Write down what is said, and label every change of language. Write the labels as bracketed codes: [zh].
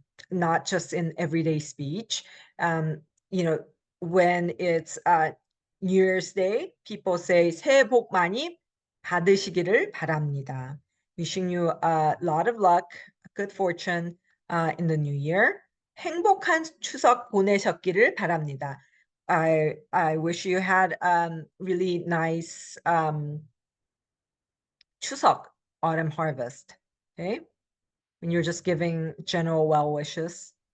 [en] Not just in everyday speech. When it's New Year's Day, people say [ko] 새해 복 많이 받으시기를 바랍니다. [en] Wishing you a lot of luck, good fortune in the new year. [ko] 행복한 추석 보내셨기를 바랍니다. [en] I wish you had really nice 추석, autumn harvest. Okay, when you're just giving general well wishes.